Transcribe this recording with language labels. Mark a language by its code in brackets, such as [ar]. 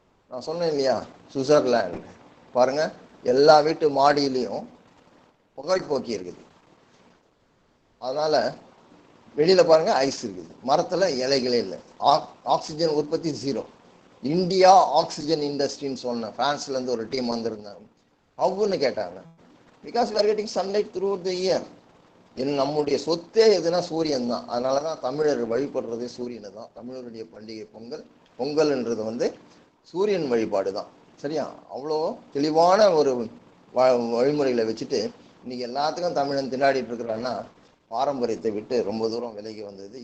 [ta] நான் சொன்னேன் இல்லையா, சுவிட்சர்லாந்து பாருங்க, எல்லா வீட்டு மாடியிலையும் புகைப்போக்கி இருக்குது. அதனால வெளியில பாருங்க ஐஸ் இருக்குது, மரத்துல இலைகளே இல்லை. ஆக்சிஜன் உற்பத்தி 0. இந்தியா ஆக்சிஜன் இண்டஸ்ட்ரின்னு சொன்னேன். பிரான்ஸ்ல இருந்து ஒரு டீம் வந்திருந்தாங்க. அவன்னு கேட்டாங்க, [en] Because we are getting sunlight throughout the year. [ta] நம்முடைய சொத்தே எதுனா சூரியன் தான். அதனாலதான் தமிழர் வழிபடுறதே சூரியனை தான். தமிழருடைய பண்டிகை பொங்கல்ன்றது வந்து சூரியன் வழிபாடு தான். சரியா? அவ்வளோ தெளிவான ஒரு வழிமுறைகளை வச்சுட்டு இன்னைக்கு எல்லாத்துக்கும் தமிழன் திண்டாடிட்டு இருக்கிறான்னா, பாரம்பரியத்தை விட்டு ரொம்ப தூரம் விலகி வந்தது.